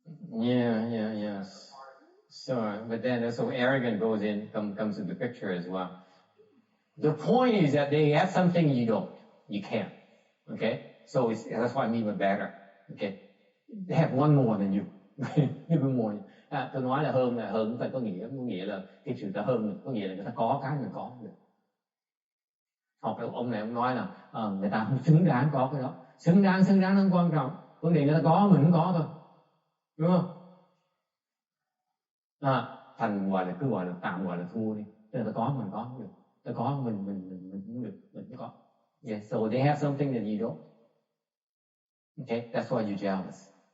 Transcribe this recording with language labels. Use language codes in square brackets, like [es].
[en] Yeah. So, but then so arrogant comes into the picture as well. The point is that they have something you don't, you can't. Okay, so that's what I mean by better. Okay, they have one more than you. Even more. [vi] Tôi nói là hơn phải có nghĩa là cái sự ta hơn mình, có nghĩa là người ta có cái mình có được. Hoặc là ông này ông nói là người ta không xứng đáng có cái đó. Xứng đáng không quan trọng, vấn đề người ta có mình không có thôi, đúng không? Thành gọi là cứ gọi là tạm gọi là thua đi. Tức là ta có mình có không được, ta có mình không được, mình không có. [en] Yeah, so they have something that you don't. Okay, that's why you're jealous.